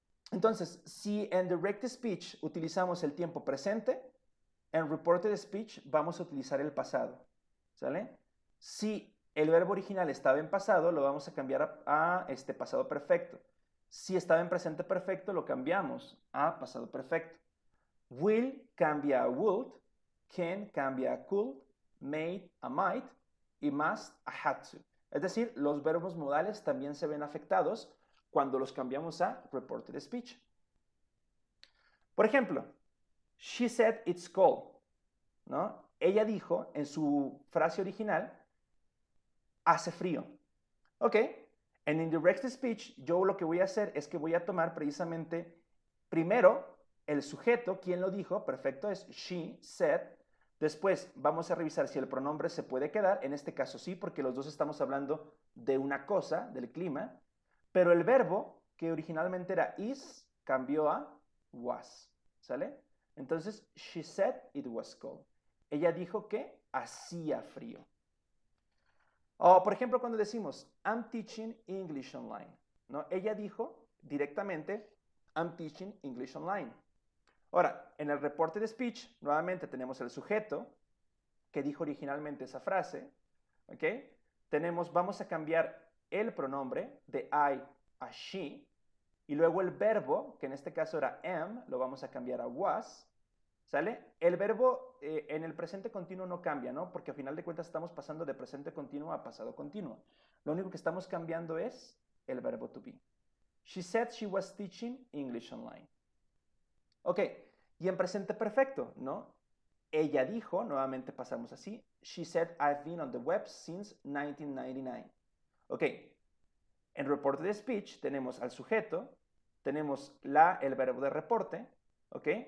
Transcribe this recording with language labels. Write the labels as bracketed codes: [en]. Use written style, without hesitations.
[es] Entonces, si en direct speech utilizamos el tiempo presente, en reported speech vamos a utilizar el pasado. ¿Sale? Si el verbo original estaba en pasado, lo vamos a cambiar a pasado perfecto. Si estaba en presente perfecto, lo cambiamos a pasado perfecto. Will cambia a would, can cambia a could, made a might y must a had to. Es decir, los verbos modales también se ven afectados cuando los cambiamos a reported speech. Por ejemplo, [en] she said it's cold, [es] ¿no? Ella dijo en su frase original, hace frío. Ok, en indirect speech yo lo que voy a hacer es que voy a tomar precisamente primero el sujeto, ¿quién lo dijo? Perfecto, es [en] she said. [es] Después vamos a revisar si el pronombre se puede quedar, en este caso sí, porque los dos estamos hablando de una cosa, del clima, pero el verbo, que originalmente era is, cambió a was, ¿sale? [en] Entonces, she said it was cold. [es] Ella dijo que hacía frío. O, por ejemplo, cuando decimos, [en] I'm teaching English online, [es] ¿no? Ella dijo directamente, [en] I'm teaching English online. [es] Ahora, en el reporte de speech, nuevamente tenemos el sujeto que dijo originalmente esa frase, ¿ok? Vamos a cambiar el pronombre de I a she, y luego el verbo, que en este caso era am, lo vamos a cambiar a was, ¿sale? El verbo en el presente continuo no cambia, ¿no? Porque a final de cuentas estamos pasando de presente continuo a pasado continuo. Lo único que estamos cambiando es el verbo to be. [en] She said she was teaching English online. [es] Ok, y en presente perfecto, ¿no? Ella dijo, nuevamente pasamos así, [en] she said I've been on the web since 1999. [es] Ok, en reporte de speech tenemos al sujeto, tenemos el verbo de reporte, ¿ok?